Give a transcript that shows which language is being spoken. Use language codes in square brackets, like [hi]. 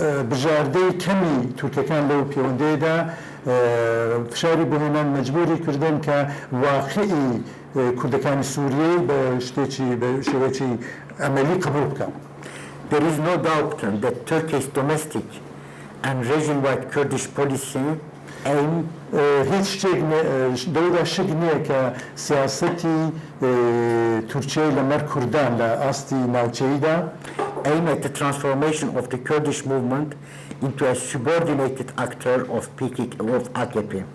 [ku] بژاردەی کەمی تورکەکان لەو پەیوەندەیەدا فشاری بهێنان مەجبوری کردن کە واقعی کوردەکانی سووریە بە شتێکی بە شێوەیەکی ئەمەلی قبول بکەن. [en] There is no doubt that Turkey's domestic and region-wide Kurdish policy aim [ku] هیچ شتێک دەورە شک نییە کە سیاسەتی تورکیای لەمەر کوردان لە ئاستی ناوچەییدا [en] aim at the transformation of the Kurdish movement into a subordinated actor of AKP.